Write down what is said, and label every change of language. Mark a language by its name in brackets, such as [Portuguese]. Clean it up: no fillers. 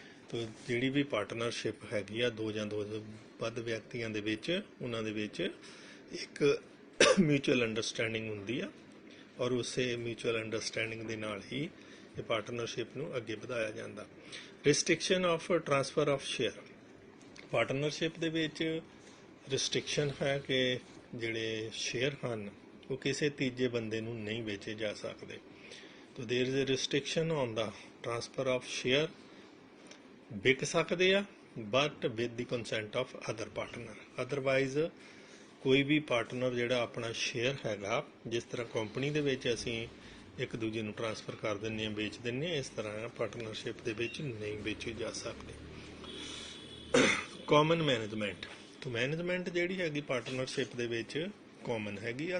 [Punjabi] ਤਾਂ ਜਿਹੜੀ ਵੀ ਪਾਰਟਨਰਸ਼ਿਪ ਹੈਗੀ ਆ ਦੋ ਜਾਂ ਦੋ ਤੋਂ ਵੱਧ ਵਿਅਕਤੀਆਂ ਦੇ ਵਿੱਚ, ਉਹਨਾਂ ਦੇ ਵਿੱਚ ਇੱਕ ਮਿਊਚੁਅਲ ਅੰਡਰਸਟੈਂਡਿੰਗ ਹੁੰਦੀ ਆ ਔਰ ਉਸੇ ਮਿਊਚੁਅਲ ਅੰਡਰਸਟੈਂਡਿੰਗ ਦੇ ਨਾਲ ਹੀ ਇਹ ਪਾਰਟਨਰਸ਼ਿਪ ਨੂੰ ਅੱਗੇ ਵਧਾਇਆ ਜਾਂਦਾ। [English] Restriction of transfer of share. [Punjabi] Partnership ਦੇ ਵਿੱਚ ਰਿਸਟ੍ਰਿਕਸ਼ਨ ਹੈ ਕਿ ਜਿਹੜੇ ਸ਼ੇਅਰ ਹਨ ਉਹ ਕਿਸੇ ਤੀਜੇ ਬੰਦੇ ਨੂੰ ਨਹੀਂ ਵੇਚੇ ਜਾ ਸਕਦੇ। [English] So there is a restriction on the transfer of share। [Punjabi] ਵਿਕ ਸਕਦੇ ਆ [English] but with the consent of other partner। [Punjabi] otherwise ਕੋਈ ਵੀ ਪਾਰਟਨਰ ਜਿਹੜਾ ਆਪਣਾ ਸ਼ੇਅਰ ਹੈਗਾ, ਜਿਸ ਤਰ੍ਹਾਂ ਕੰਪਨੀ ਦੇ ਵਿੱਚ ਅਸੀਂ ਇੱਕ ਦੂਜੇ ਨੂੰ ਟ੍ਰਾਂਸਫਰ ਕਰ ਦਿੰਦੇ ਹਾਂ, ਵੇਚ ਦਿੰਦੇ ਹਾਂ, ਇਸ ਤਰ੍ਹਾਂ ਪਾਰਟਨਰਸ਼ਿਪ ਦੇ ਵਿੱਚ ਨਹੀਂ ਵੇਚੇ ਜਾ ਸਕਦੇ। [English] Common management. [Punjabi] ਤਾਂ ਮੈਨੇਜਮੈਂਟ ਜਿਹੜੀ ਹੈਗੀ ਪਾਰਟਨਰਸ਼ਿਪ ਦੇ ਵਿੱਚ ਕਾਮਨ ਹੈਗੀ ਆ।